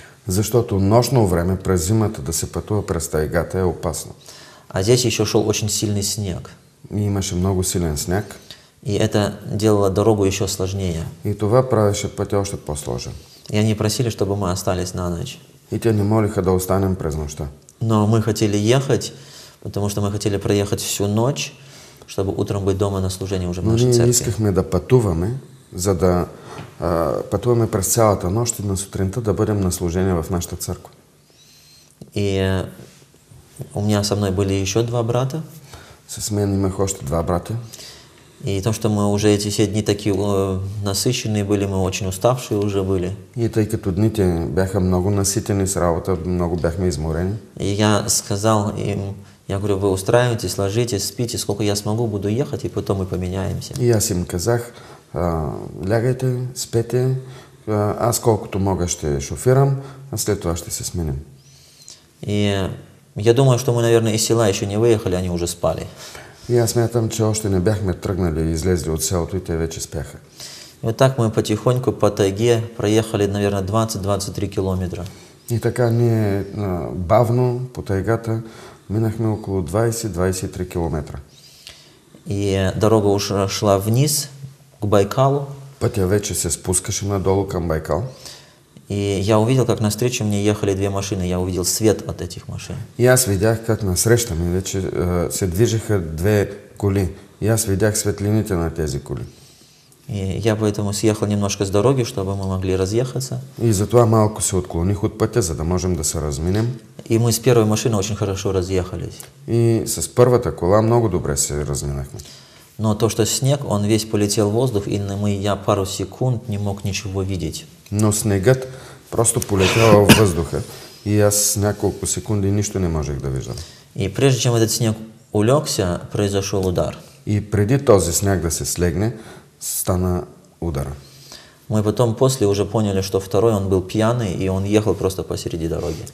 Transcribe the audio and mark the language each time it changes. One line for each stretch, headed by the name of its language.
Bulgarian: Защото нощно време през зимата да се пътува през тайгата е опасно.
Russian: А здесь еще шел очень сильный снег.
Bulgarian: И имаше много силен сняг.
Russian: И это делало дорогу еще сложнее.
Bulgarian: И това правеше пътя още по-сложен.
Russian: И они просили, чтобы мы остались на ночь.
Bulgarian: И те ни молиха да останем през нощта.
Russian: Но мы хотели ехать, потому что мы хотели проехать всю ночь, чтобы утром быть дома на служении уже в нашей
Bulgarian: Но ние
Russian: церкви.
Bulgarian: искахме да пътуваме, за да пътуваме през цялата нощ и на сутринта да бъдем на служение в нашата църква.
Russian: И у меня со мной были еще 2 брата.
Bulgarian: С мен имах още 2 брата.
Russian: И то, что мы уже эти все дни такие насыщенные были, мы очень уставшие уже были.
Bulgarian: И тъй като дните бяха много наситени с работа, много бяхме изморени.
Russian: И я сказал им, я говорю, вы устраивайтесь, ложитесь, спите, сколько я смогу, буду ехать, и потом мы поменяемся.
Bulgarian: И аз им казах, лягайте, спете, аз колкото мога ще шофирам, а след това ще се сменим.
Russian: И я думаю, что мы, наверное, из села еще не выехали, они уже спали.
Bulgarian: И аз смятам, че още не бяхме тръгнали и излезли от селото и те вече спяха.
Russian: И вот так мы потихоньку по тайге проехали, наверное, 20-23 километра.
Bulgarian: И така ние бавно по тайгата минахме около 20-23 километра.
Russian: И дорога уже шла вниз, к Байкалу.
Bulgarian: Пътя вече се спускаше надолу към Байкал.
Russian: И я увидел, как навстречу мне ехали 2 машины. Я увидел свет от этих машин.
Bulgarian: И аз видях как насреща ми вече се движеха 2 коли. И аз видях светлините на тези коли.
Russian: И я поэтому съехал немножко с дороги, чтобы мы могли разъехаться.
Bulgarian: И затова малко се отклоних от пътя, за да можем да се разминем.
Russian: И мы с первой машины очень хорошо разъехались.
Bulgarian: И с първата кола много добре се разминахме.
Russian: Но то, что снег, он весь полетел в воздух, и я пару секунд не мог ничего видеть.
Bulgarian: Но снегът просто полетява във въздуха и аз няколко секунди нищо не можех да виждам.
Russian: И прежде чем этот снег улегся, произошел удар.
Bulgarian: И преди този сняг да се слегне, стана удара.
Russian: Мы потом после уже поняли, что второй он был пьяный, и он ехал просто посреди дороги.